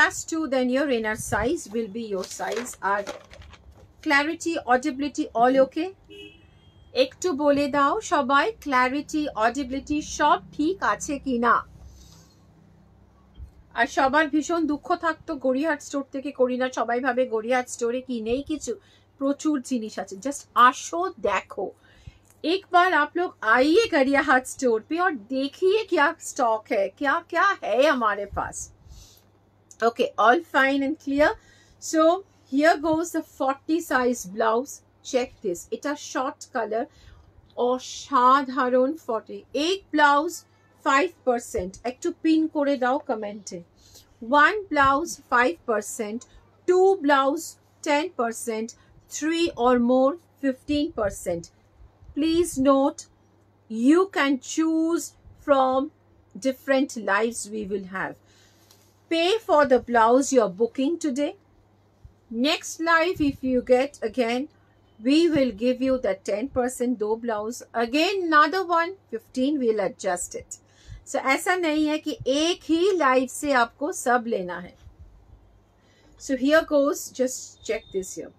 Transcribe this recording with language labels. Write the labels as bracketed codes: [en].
[en] +2 then your inner size will be your size. [bn] আর clarity অডিবিলিটি all ওকে, একটু বলে দাও সবাই ক্ল্যারিটি অডিবিলিটি সব ঠিক আছে কিনা। আর সবার ভীষণ দুঃখ থাকতো গড়িয়াহাট স্টোর থেকে করি না, সবাই ভাবে গড়িয়াহাট স্টোরে কি নেই কিছু, প্রচুর জিনিস আছে, জাস্ট আসো দেখো। [hi] एक बार आप लोग आइए गड़ियाहाट स्टोर पे और देखिए क्या स्टॉक है, क्या क्या है हमारे पास। [en] Okay, all fine and clear. So here goes the 40 size blouse. Check this, it's a short color অসাধারণ 40। [bn] एक ব্লাউজ 5%, একটু পিন করে দাও কমেন্টে। 1 blouse 5%, 2 blouse 10%, 3 or more 15%. [en] Please note, you can choose from different lives we will have. Pay for the blouse you're booking today. Next live, if you get again, we will give you the 10% do blouse. Again, another one, 15, we'll adjust it. [hi] So, ऐसा नहीं है कि एक ही live से आपको सब लेना है. [en] So, here goes, just check this here.